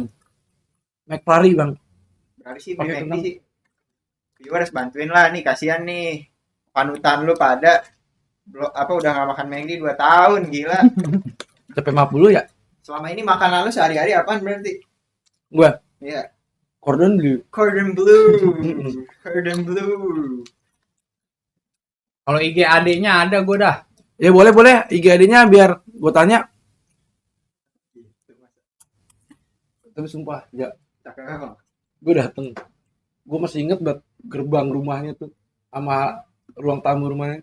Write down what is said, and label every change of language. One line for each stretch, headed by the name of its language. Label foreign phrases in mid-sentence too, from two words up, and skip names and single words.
Indonesian: McFlurry, Bang. Berarti sih Pakai McD kentang. sih. Viewers bantuin lah nih, kasihan nih. Panutan lu pada udah gak makan McD 2 tahun, gila. Sampai 50 ya? Selama ini makanan lu sehari-hari apaan berarti? Gua Iya. cordon bleu. Cordon bleu. Cordon bleu. Kalau IG adiknya ada gue dah. Ya boleh IG ID-nya biar gua tanya. Tapi sumpah, ya gue dateng. Gue masih inget banget gerbang rumahnya tuh sama ruang tamu rumahnya.